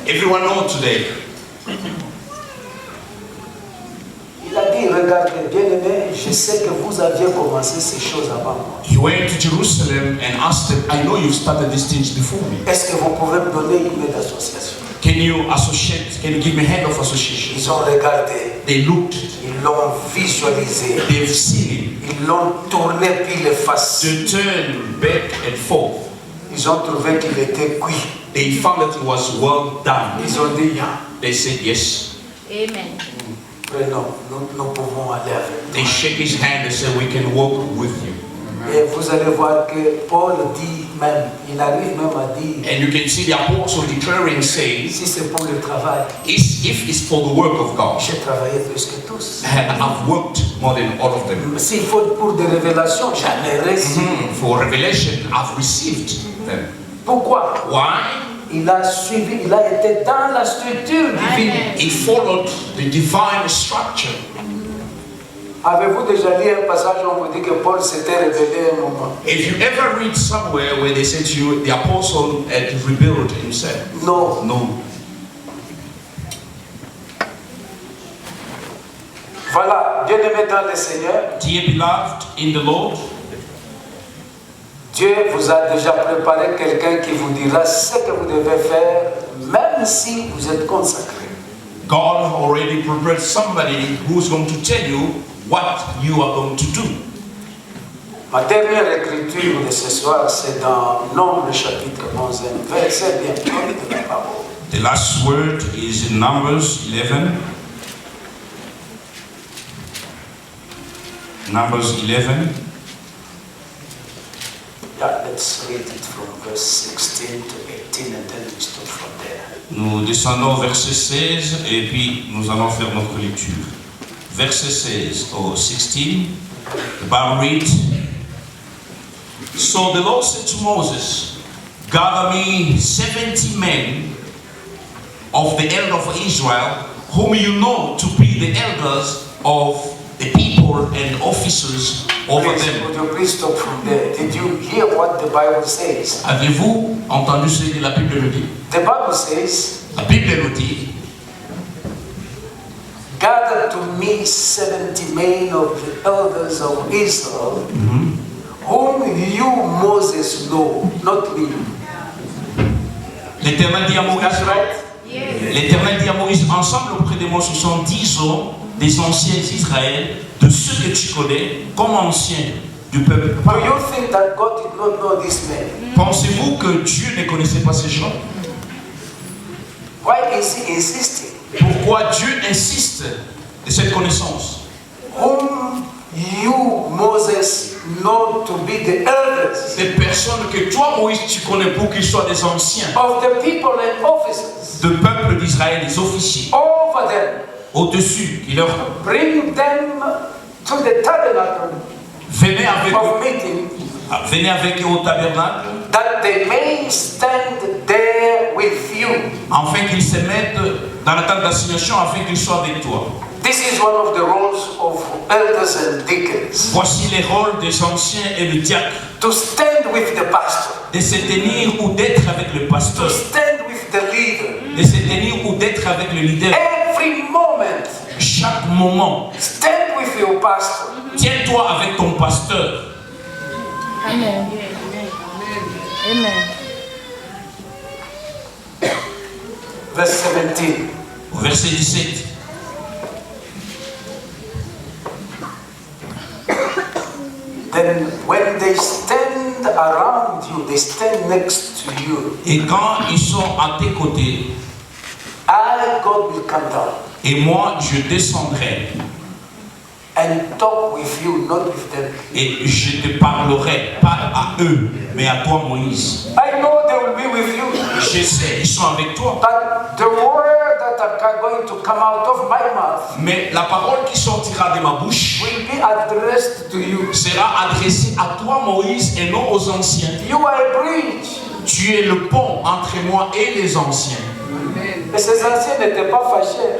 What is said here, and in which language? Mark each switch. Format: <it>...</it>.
<en>Everyone knows today.</en> <fr>Il a dit dit, regardez, bien-aimé, je sais que vous aviez commencé ces choses avant moi.</fr> <en>He went to Jerusalem and asked them, I know you've started these things before me.</en> <fr>Est-ce que vous pouvez me donner une aide d'association?</fr> <en>Can you give me head of association?</en> <fr>Ils ont regardé,</fr> <en>They looked,</en> <fr>ils l'ont visualisé,</fr> <en>they've seen</en> <fr>ils l'ont tourné puis le face.</fr> <en>it. They turned back and forth.</en> <fr>Ils ont trouvé qu'il était cuit.</fr> <en>They found that it was well done.</en> <fr>Ils ont dit,</fr> <en>They said yes. Amen.</en> <fr>prenons, nous pouvons aller avec</fr> <en>They</en> <fr>toi.</fr> <en>shake his hand and say, we can walk with you.</en> <fr>Et vous allez voir que Paul dit même, il arrive même à dire,</fr> <en>And you can see the apostle declaring, saying,</en> <fr>si c'est pour le travail,</fr> <en>if it's for the work of God,</en> <fr>j'ai travaillé plus que tous.</fr> <en>I've worked more than all of them.</en> <fr>S'il faut pour des révélations, j'en ai reçu.</fr> <en>For revelation, I've received them.</en> <fr>Pourquoi?</fr> <en>Why?</en> <fr>Il a suivi, il a été dans la structure divine.</fr> <en>He followed the divine structure.</en> <fr>Avez-vous déjà lu un passage où on vous dit que Paul s'était révélé un moment?</fr> <en>If you ever read somewhere where they said to you, the apostle had revealed himself.</en> <fr>Non.</fr> <en>No.</en> <fr>Voilà, bien-aimé dans le Seigneur,</fr> <en>Dear beloved in the Lord,</en> <fr>Dieu vous a déjà préparé quelqu'un qui vous dira ce que vous devez faire, même si vous êtes consacré.</fr> <en>God already prepared somebody who's going to tell you what you are going to do. Ma dernière écriture de ce soir, c'est dans Nombre chapitre 11, verset bien connu de la parole. The last word is in Numbers 11. Numbers 11. Yeah, let's read it from verse 16 to 18 and then we stop from there.</en> <fr>Nous descendons au verset 16 et puis nous allons faire notre lecture.</fr> <en>Verset 16 or 16, the Bible reads, So the Lord said to Moses, Gather me 70 men of the elders of Israel, whom you know to be the elders of the people and officers over Please, them. would you please stop from there? Did you hear what the Bible says?</en> <fr>Avez-vous entendu ce que la Bible nous dit?</fr> <en>The Bible says,</en> <fr>La Bible nous dit,</fr> <en>gather to me 70 men of the elders of Israel, whom you, Moses, know, not me.</en> <fr>l'Éternel dit à Moïse,</fr> <en>That's right.</en> <fr>L'Éternel dit à Moïse, ensemble auprès de moi 70 hommes, des anciens d'Israël, de ceux que tu connais, comme anciens du peuple.</fr> <en>Do you think that God did not know this man?</en> <fr>Pensez-vous que Dieu ne connaissait pas ces gens?</fr> <en>Why is he insisting?</en> <fr>Pourquoi Dieu insiste de cette connaissance?</fr> <en>Whom you, Moses, know to be the elders</en> <fr>Des personnes que toi, Moïse, tu connais pour qu'ils soient des anciens,</fr> <en>of the people and officers</en> <fr>de peuple d'Israël, des officiers,</fr> <en>over them.</en> <fr>au-dessus, qui leur</fr> <en>Bring them to the tabernacle</en> <fr>venez avec</fr> <en>of meeting,</en> <fr>eux au tabernacle,</fr> <en>that they may stand there with you.</en> <fr>afin qu'ils se mettent dans la tente d'assignation, afin qu'ils soient avec toi.</fr> <en>This is one of the roles of elders and deacons.</en> <fr>Voici les rôles des anciens et le diacre,</fr> <en>To stand with the pastor,</en> <fr>de se tenir ou d'être avec le</fr> <en>to</en> <fr>pasteur,</fr> <en>stand with the leader.</en> <fr>de se tenir ou d'être avec le leader.</fr> <en>Every moment,</en> <fr>Chaque moment,</fr> <en>stand with your pastor.</en> <fr>tiens-toi avec ton pasteur.</fr> <en>Amen. Amen. Verse 17.</en> <fr>Au verset 17.</fr> <en>Then when they stand around you, they stand next to you,</en> <fr>Et quand ils sont à tes côtés,</fr> <en>I, God, will come down</en> <fr>et moi je descendrai,</fr> <en>and talk with you, not with them.</en> <fr>et je te parlerai, pas à eux, mais à toi Moïse.</fr> <en>I know they will be with you,</en> <fr>Je sais, ils sont avec toi.</fr> <en>but the word that are going to come out of my mouth</en> <fr>Mais la parole qui sortira de ma bouche</fr> <en>will be addressed to you.</en> <fr>sera adressée à toi Moïse et non aux anciens.</fr> <en>You are a bridge.</en> <fr>Tu es le pont entre moi et les anciens. Et ces anciens n'étaient pas fâchés.</fr>